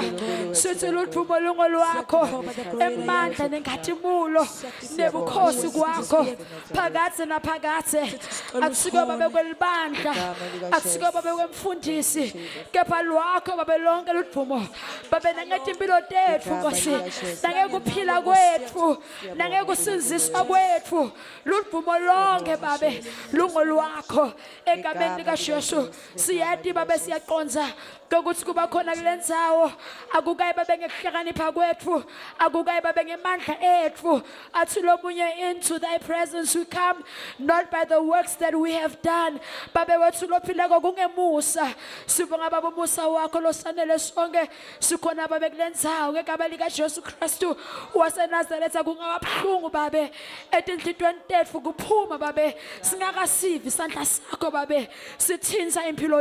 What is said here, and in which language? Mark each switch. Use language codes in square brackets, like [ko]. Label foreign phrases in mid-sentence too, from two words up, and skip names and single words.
[ss] sithi ludvumo lungo lwakho emandla nengathimulo nebukhosi kwakho phakathi naphakathi akusiko babe kwelibandla akusiko babe kwemfundisi kepha lwakho babe lonke ludvumo babe nangethi impilo tethu Nkosi nange kuphila kwethu nange kusinziswa kwethu ludvumo lonke babe lungo lwakho egameni lika Jesu siyati babe siyaqonza ukuthi kuba khona kulendzawo akukayi babe ngekuhlakanipha kwethu akukayi babe ngemandla ethu athi lomunye [en] into thy presence we come not by the works that we have done [ss] babe wethu lophila kungemusa sibonga baba umusa wakho losanele sonke sikhona babe kulendzawo ngegama lika Jesu Kristu waseNazaretha kungabhlungu babe etinhlitweni tethu kuphuma babe singakasivi isandla sakho babe sithinsa impilo